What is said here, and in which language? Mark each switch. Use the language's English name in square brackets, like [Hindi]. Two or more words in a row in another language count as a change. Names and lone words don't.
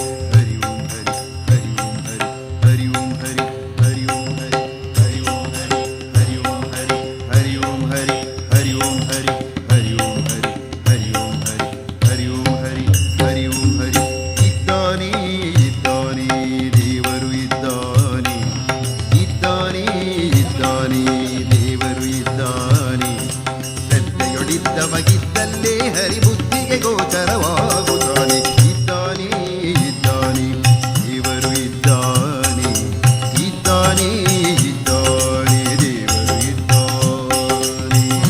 [Sanskrit] हरि ओम हरि हरि ओम हरि हरि ओम हरि हरि ओम हरि हरि ओम हरि हरि ओम हरि हरि ओम हरि हरि ओम हरि हरि ओम हरि हरि ओम हरि हरि ओम हरि हरि ओम हरि. [Kannada] ಇದ್ದಾನೆ ಇದ್ದಾನೆ ದೇವರು ಇದ್ದಾನೆ ಇದ್ದಾನೆ ಇದ್ದಾನೆ ದೇವರು ಇದ್ದಾನೆ. ಶ್ರದ್ಧೆಯೊಳಿದ್ದವಗಿದ್ದಲ್ಲೇ ಹರಿಬುದ್ಧಿಗೆ ಗೋಚರವಾಗುತ್ತಾನೆ. ಇದ್ದಾನೆ ಇದ್ದಾನೆ ದೇವರು ಇದ್ದಾನೆ ಇದ್ದಾನೆ ಇದ್ದಾನೆ ದೇವರು ಇದ್ದಾನೆ.